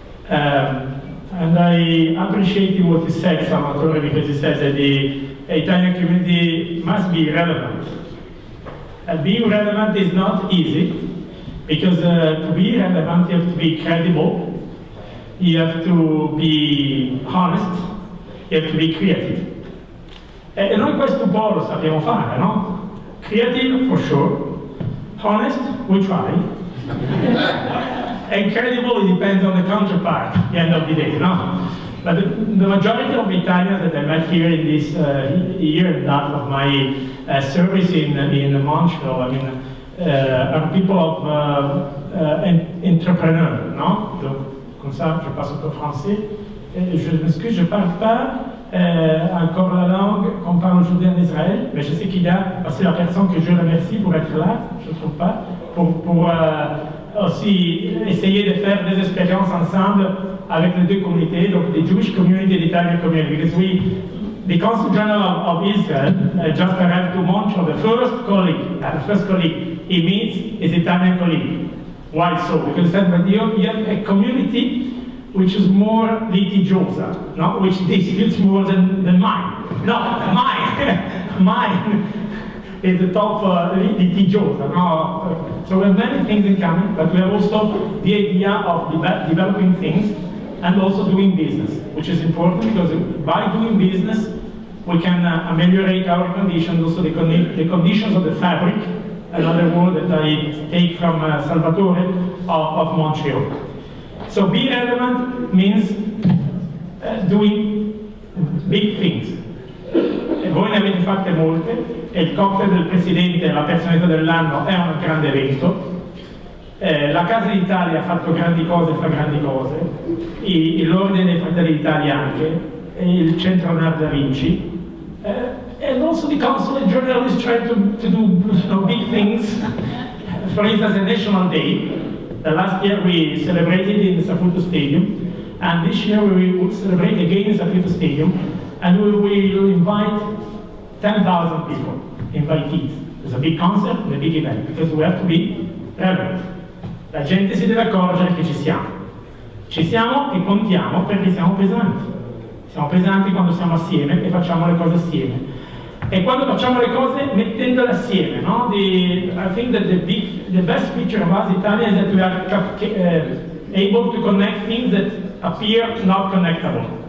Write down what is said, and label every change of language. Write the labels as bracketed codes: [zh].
[en] And I appreciate what you said, Salvatore, because you said that the Italian community must be relevant. Being relevant is not easy, because to be relevant you have to be credible, you have to be honest, you have to be creative. [it] E noi questo un po' lo sappiamo fare, no? [en] Creative for sure, honest, we try. Incredible, it depends on the counterpart at the end of the day, no? But the majority of Italians that I met here in this year and a half of my service in Montreal, I mean, are people of entrepreneurs, no? [fr] Donc, comme ça, je passe au français. Je m'excuse, je ne parle pas encore la langue qu'on parle aujourd'hui en Israël, mais je sais qu'il y a aussi la personne que je remercie pour être là, je ne trouve pas, pour aussi essayer de faire des expériences ensemble avec les deux communautés, donc [en] the Jewish community and the Italian community, because the Consul General of Israel just arrived to Montreal. The first colleague he meets is Italian colleague. Why so? Because you have a community which is more litigiosa, no? Which disputes more than mine. No, mine is the top litigiosa. No? So we have many things in common, but we have also the idea of developing things and also doing business, which is important because by doing business we can ameliorate our conditions, also the conditions of the fabric, another word that I take from Salvatore of Montreal. So be relevant means doing big things. [it] E voi ne avete fatte molte, e il cocktail del Presidente e la personalità dell'anno è un grande evento. La Casa d'Italia ha fatto grandi cose e fa grandi cose, l'Ordine dei Fratelli d'Italia anche, e il Centro Leonardo da Vinci. [en] And also the Consulate General is trying to do big things. For instance, a National Day. Last year we celebrated in the Saputo Stadium, and this year we will celebrate again in Saputo Stadium, and we will invite 10,000 people, invitees. It's a big concert and a big event, because we have to be relevant. [it] La gente si deve accorgere che ci siamo. Ci siamo e contiamo perché siamo pesanti. Siamo pesanti quando siamo assieme e facciamo le cose assieme. E quando facciamo le cose mettendole assieme, no? [en] I think that the best feature of us Italians is that we are able to connect things that appear not connectable.